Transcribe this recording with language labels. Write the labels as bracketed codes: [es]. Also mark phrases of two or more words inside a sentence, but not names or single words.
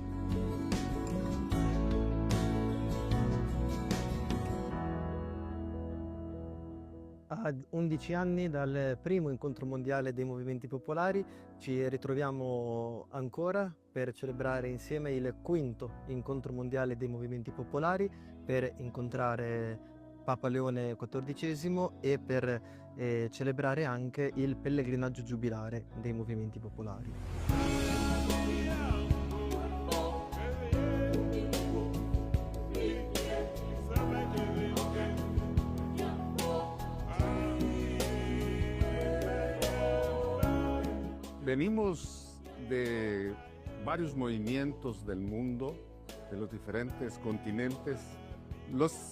[it] A 11 anni dal primo incontro mondiale dei movimenti popolari ci ritroviamo ancora per celebrare insieme il quinto incontro mondiale dei movimenti popolari, per incontrare Papa Leone XIV e per celebrare anche il pellegrinaggio giubilare dei movimenti popolari. [es] Venimos de varios movimientos del mundo, de los diferentes continentes, los